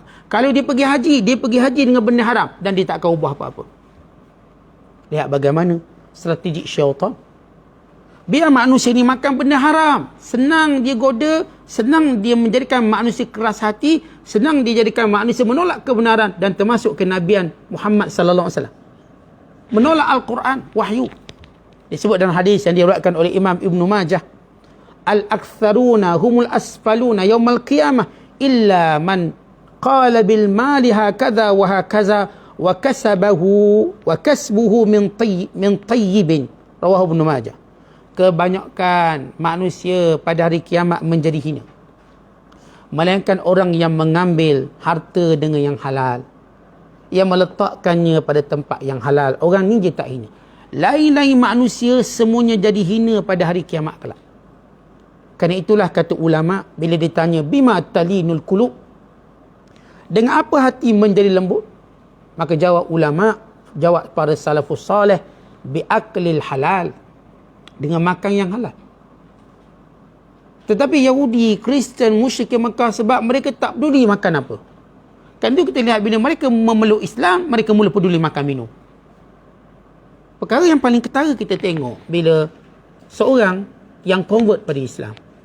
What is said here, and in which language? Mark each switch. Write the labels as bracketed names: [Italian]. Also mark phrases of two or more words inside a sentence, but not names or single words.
[Malay] Kalau dia pergi haji dengan benda haram, dan dia tak akan ubah apa-apa. Lihat bagaimana strategi syaitan. Biar manusia ni makan benda haram, senang dia goda, senang dia menjadikan manusia keras hati, senang dia jadikan manusia menolak kebenaran dan termasuk kenabian Muhammad [Arabic] صلى الله عليه وسلم. [Malay] Menolak Al-Quran, wahyu. Disebut dalam hadis yang diriwayatkan oleh Imam Ibnu Majah, [Arabic] الأكثرون هم الأسفلون يوم القيامة إلا من قال بالمال هكذا وهكذا وكسبه من طيب. رواه ابن ماجه. [Malay] Kebanyakan manusia pada hari kiamat menjadi hina, melainkan orang yang mengambil harta dengan yang halal, yang meletakkannya pada tempat yang halal. Orang ni je tak hina. Lain-lain manusia semuanya jadi hina pada hari kiamat kelak. Kerana itulah kata ulama, bila ditanya [Arabic] بما تلين القلوب, [Malay] dengan apa hati menjadi lembut, maka jawab ulama, jawab para [Arabic] السلف الصالح, بأكل الحلال, [Malay] dengan makan yang halal. Tetapi Yahudi, Kristian, musyrik Mekah, sebab mereka tak peduli makan apa. Kan itu kita lihat bila mereka memeluk Islam, mereka mula peduli makan minum. Perkara yang paling ketara kita tengok bila seorang yang convert pada Islam.